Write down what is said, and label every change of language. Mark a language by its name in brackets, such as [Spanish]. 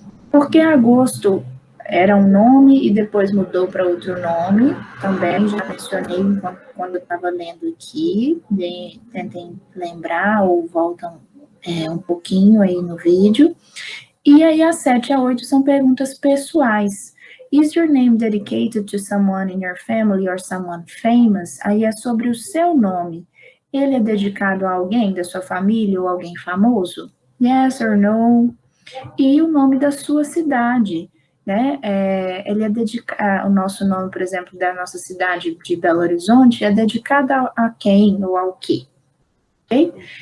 [Portuguese] Porque agosto era um nome e depois mudou para outro nome, também já mencionei quando eu estava lendo aqui, tentem lembrar ou voltam um pouquinho aí no vídeo. E aí as 7 a 8 são perguntas pessoais. [English] Is your name dedicated to someone in your family or someone famous? [Portuguese] Aí é sobre o seu nome. Ele é dedicado a alguém da sua família ou alguém famoso? [English] Yes or no? [Portuguese] E o nome da sua cidade, né? Ele é dedicado, o nosso nome, por exemplo, da nossa cidade de Belo Horizonte é dedicado a quem ou ao quê? Ok?